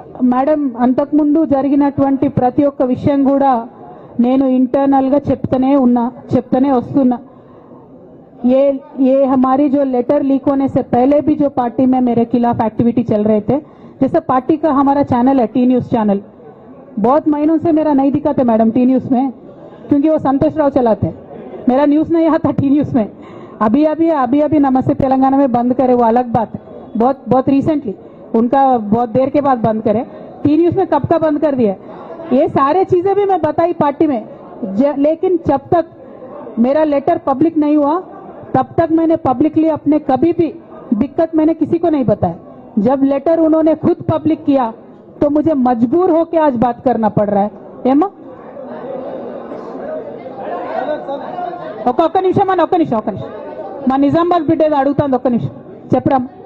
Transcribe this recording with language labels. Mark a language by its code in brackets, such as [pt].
[te] Madam, అంతకుముందు జరిగినటువంటి ప్రతి ఒక్క విషయం కూడా నేను ఇంటర్నల్గా చెప్తూనే వస్తున్నా. [hi] ये हमारी जो लेटर लीक होने से पहले भी जो पार्टी में मेरे खिलाफ एक्टिविटी चल रहे थे, जैसे पार्टी का हमारा चैनल है टी न्यूज़ चैनल, बहुत महीनों से मेरा नहीं दिखाते मैडम टी न्यूज़ में, क्योंकि वो संतोष राव चलाते हैं. मेरा न्यूज़ नहीं आता टी न्यूज़ में. अभी नमस्ते तेलंगाना में बंद करे, वो अलग बात है. बहुत रिसेंटली उनका बहुत देर के बाद बंद करे. टी न्यूज़ में कब का बंद कर दिया? ये सारे चीजें भी मैं बताई पार्टी में, लेकिन जब तक मेरा लेटर पब्लिक नहीं हुआ तब तक मैंने पब्लिकली अपने कभी भी दिक्कत मैंने किसी को नहीं बताया. जब लेटर उन्होंने खुद पब्लिक किया तो मुझे मजबूर होकर आज बात करना पड़ रहा है. [te] ఏమా ఒక్క నిమిషం మా నిజామాబాద్ బిడ్డ ఏదో అడుగుతాను. ఒక్క నిమిషం చెప్పరా.